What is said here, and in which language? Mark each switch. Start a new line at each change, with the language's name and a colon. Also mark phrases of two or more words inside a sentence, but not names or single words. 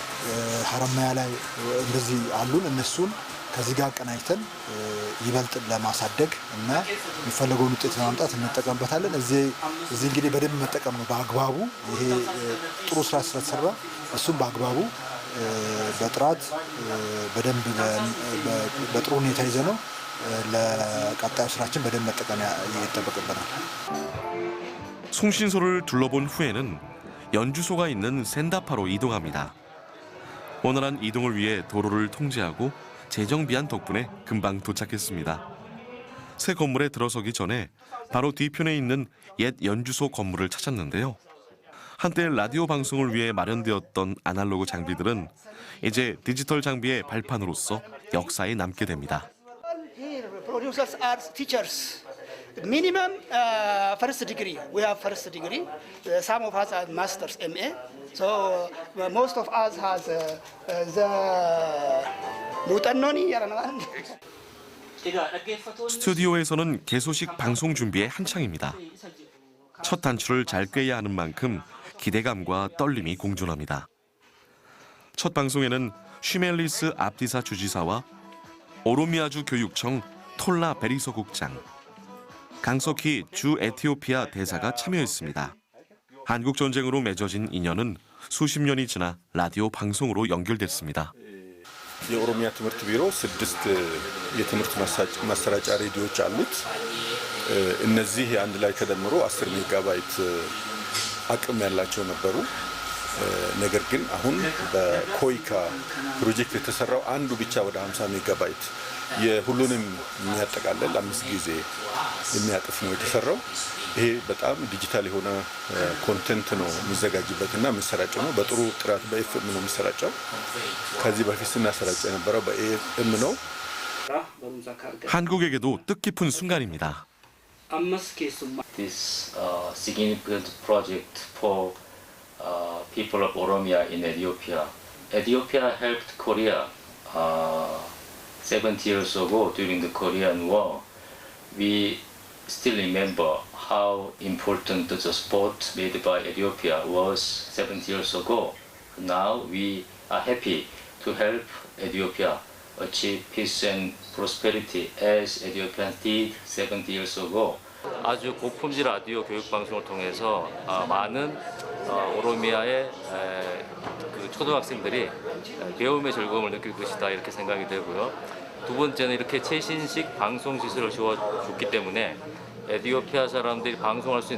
Amharic: ላይ፣ ሀረማያ ላይ እንደዚህ አሉን። እነሱን ከዚህ ጋር አቀናጅተን ይበልጥ ለማሳደግ እና የሚፈለገውን ውጤት ለማምጣት እንጠቀምበታለን። እዚህ እንግዲህ በደንብ መጠቀም ነው በአግባቡ። ይሄ ጥሩ ስራ ስለተሰራ እሱም በአግባቡ በጥራት በደንብ በጥሩ ሁኔታ ይዘ ነው ለቀጣዩ ስራችን በደንብ መጠቀም ይጠበቅብናል።
Korean: 송신소를 둘러본 후에는 연주소가 있는 샌다파로 이동합니다. 원활한 이동을 위해 도로를 통제하고 재정비한 덕분에 금방 도착했습니다. 새 건물에 들어서기 전에 바로 뒤편에 있는 옛 연주소 건물을 찾았는데요. 한때 라디오 방송을 위해 마련되었던 아날로그 장비들은 이제 디지털 장비의 발판으로서 역사에 남게 됩니다.
English: Producers are teachers. Minimum first degree. We have first degree. Some of us are masters, MA. So most of us has the 무단논이
Korean: 스튜디오에서는 개소식 방송 준비에 한창입니다. 첫 단추를 잘 꿰야 하는 만큼 기대감과 떨림이 공존합니다. 첫 방송에는 쉬멜리스 압디사 주지사와 오로미아주 교육청 톨라 베리소 국장, 강석희 주 에티오피아 대사가 참여했습니다. 한국 전쟁으로 맺어진 인연은 수십 년이 지나 라디오 방송으로 연결됐습니다.
Amharic: የኦሮሚያ ትምህርት ቢሮ 6 የትምህርት ማሰራጫ ሬዲዮዎች አሉት። እነዚህ አንድ ላይ ተደምሮ 10 ሜጋባይት አቅም ያላቸው ነበሩ። ነገር ግን አሁን በኮይካ ፕሮጀክት የተሰራው አንዱ ብቻ ወደ 50 ሜጋባይት የሁሉንም የሚያጠቃልል 5 ጊዜ የሚያጥፍ ነው የተሰራው። ይሄ በጣም ዲጂታል የሆነ ኮንቴንት ነው የሚዘጋጅበትና የሚሰራጨው ነው። በጥሩ ጥራት በኤፍኤም ነው የሚሰራጨው። ከዚህ በፊት ስናሰራጨ የነበረው በኤኤም ነው።
Korean: 한국에게도 뜻깊은 순간입니다.
English: This significant project for people of Oromia in Ethiopia. Ethiopia helped Korea 70 years ago during the Korean War. We still remember how important the sport made by Ethiopia was 70 years ago. Now we are happy to help Ethiopia achieve peace and prosperity as Ethiopians did 70 years ago.
Korean: 아주 고품질 라디오 교육 방송을 통해서 많은 오로미아의 그 초등학생들이 배움의 즐거움을 느낄 것이다 이렇게 생각이 되고요. 두 번째는 이렇게 최신식 방송 시설을 주어줬기 때문에 에티오피아 사람들이 방송할 수